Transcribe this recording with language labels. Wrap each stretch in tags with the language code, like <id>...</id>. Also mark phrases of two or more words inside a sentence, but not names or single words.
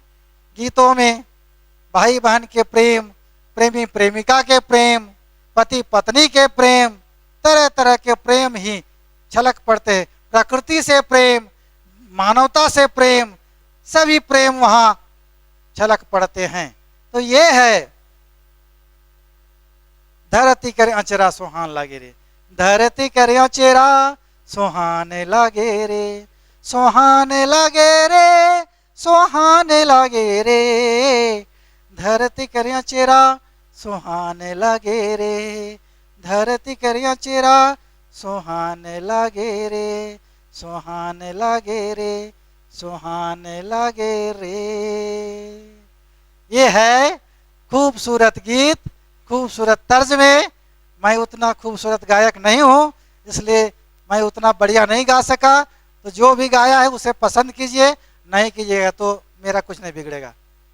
<hi>गीतों में भाई बहन के प्रेम, प्रेमी प्रेमिका के प्रेम, पति पत्नी के प्रेम, तरह तरह के प्रेम ही छलक पड़ते हैं। प्रकृति से प्रेम, मानवता से प्रेम, सभी प्रेम वहां छलक पड़ते हैं।</hi> <sck>तो ये है धरती करे अचरा सुहान लागे रे, धरती करे अचरा सुहाने लागे रे, सुहाने लागे रे, सुहाने लागे रे, धरती करिया चेरा सुहाने लागे रे, धरती करिया चेरा सुहाने लागे रे, सुहाने लागे रे, सुहाने लागे रे।</sck> <hi>ये है खूबसूरत गीत, खूबसूरत तर्ज में। मैं उतना खूबसूरत गायक नहीं हूँ, इसलिए मैं उतना बढ़िया नहीं गा सका। तो जो भी गाया है उसे पसंद कीजिए, नहीं कीजिएगा तो मेरा कुछ नहीं बिगड़ेगा।</hi>